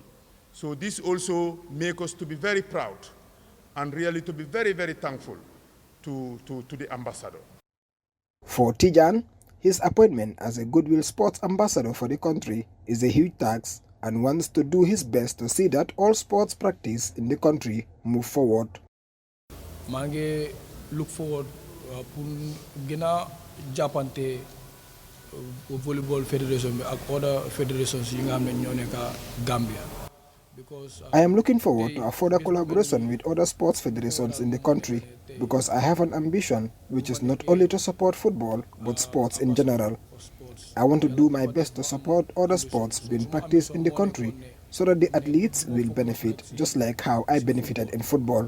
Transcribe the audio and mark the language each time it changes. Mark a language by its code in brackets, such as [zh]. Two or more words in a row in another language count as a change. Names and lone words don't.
[en] So this also makes us to be very proud and really to be very, very thankful to the ambassador. For Tijan, his appointment as a Goodwill Sports Ambassador for the country is a huge task and wants to do his best to see that all sports practice in the country move forward. [wo] Mange [en] look forward [wo] pour gëna jappante [en] volleyball federation [wo] ak [en] other federations [wo] yi nga xamne ñoo nekk Gambia. [en] I am looking forward to a further collaboration with other sports federations in the country because I have an ambition which is not only to support football but sports in general. I want to do my best to support other sports being practiced in the country so that the athletes will benefit just like how I benefited in football.